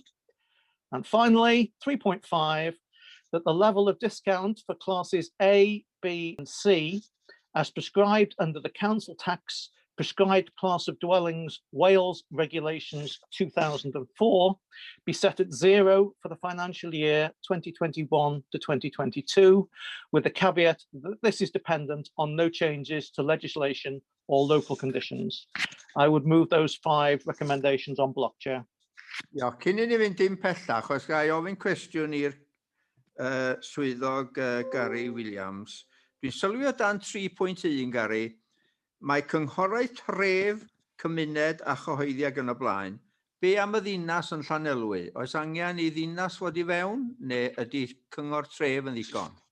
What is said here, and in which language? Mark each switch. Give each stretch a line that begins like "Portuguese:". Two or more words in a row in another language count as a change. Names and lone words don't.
English: And finally, 3.5, that the level of discount for classes A, B and C as prescribed under the council tax prescribed class of dwellings Wales Regulations 2004 be set at 0 for the financial year 2021 to 2022, with the caveat that this is dependent on no changes to legislation or local conditions. I would move those 5 recommendations on block, Chair.
Welsh: Ia, cyn i ni fynd dim pellach, os ga I ofyn cwestiwn i'r swyddog Gary Williams. Dwi'n sylwi o dan 3.1, Gary, mae cynghorau tref, cymuned a chyhoeddiad yn y blaen. Be am y ddinas yn Llanelwy? Oes angen I ddinas fod I fewn, neu ydy cyngor tref yn ddigon?